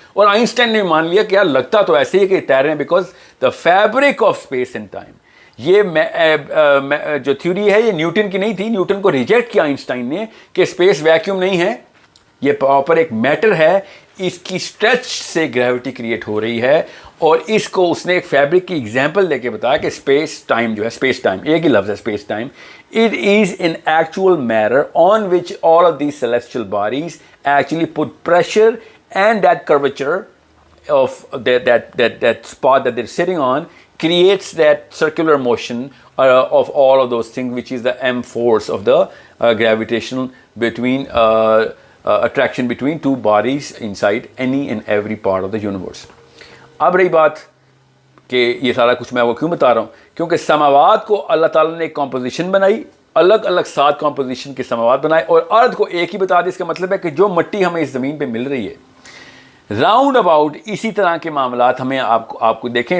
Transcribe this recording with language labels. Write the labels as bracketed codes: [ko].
[ur] اور آئنسٹائن نے مان لیا کہ یار لگتا تو ایسے ہی کہ تیر رہے ہیں، [en] Because the fabric of space and time. [ur] یہ جو تھیوری ہے یہ نیوٹن کی نہیں تھی، نیوٹن کو ریجیکٹ کیا آئنسٹائن نے کہ اسپیس ویکیوم نہیں ہے، یہ پراپر ایک میٹر ہے، اس کی اسٹریچ سے گریوٹی کریٹ ہو رہی ہے. اور اس کو اس نے ایک فیبرک کی ایگزامپل دے کے بتایا کہ اسپیس ٹائم [en] جو ہے، space time ایک ہی لفظ ہے space time, it is an actual matter on which all of these celestial bodies actually put pressure, and that curvature of that spot that they're sitting on creates that circular motion of all of those things, which is the m force of the gravitational between attraction between two bodies inside any and every part of the universe. [ur] اب رہی بات کہ یہ سارا کچھ میں آپ کو کیوں بتا رہا ہوں، کیونکہ سماوات کو اللہ تعالیٰ نے ایک کمپوزیشن بنائی، الگ الگ 7 کمپوزیشن کے سماوات بنائے، اور ارتھ کو ایک ہی بتا دیا. اس کا مطلب ہے کہ جو مٹی ہمیں اس زمین پہ مل رہی ہے راؤنڈ اباؤٹ اسی طرح کے معاملات ہمیں آپ کو دیکھیں.